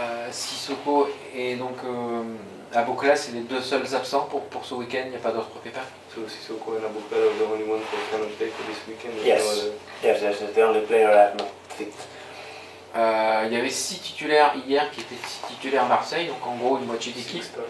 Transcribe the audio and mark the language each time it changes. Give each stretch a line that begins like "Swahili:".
French: Sissoko et donc Abokala, c'est les deux seuls absents pour ce week-end, il n'y a pas d'autres pépins?
English: So Sissoko and Abokala are the only ones who cannot play for this weekend? Yes, the only player are not fit.
French: Il y avait 6 titulaires hier qui étaient 6 titulaires Marseille, donc en gros une moitié d'équipe.